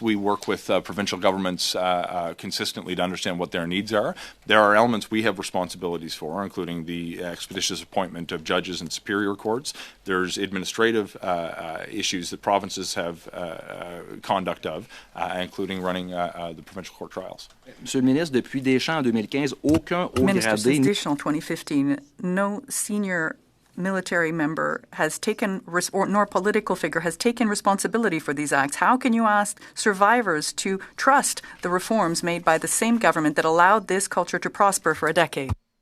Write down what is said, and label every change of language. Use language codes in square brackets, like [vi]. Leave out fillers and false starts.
[en] We work with provincial governments consistently to understand what their needs are. There are elements we have responsibilities for, including the expeditious appointment of judges in superior courts. There's administrative issues that provinces have conduct of, including running the provincial court trials. [fr] Monsieur le ministre, depuis Deschamps en 2015, aucun haut [en] Minister, [fr] gradé [en] since Deschamps 2015, no senior military member has taken, nor political figure has taken responsibility for these acts. How can you ask survivors to trust the reforms made by the same government that allowed this culture to prosper for a decade?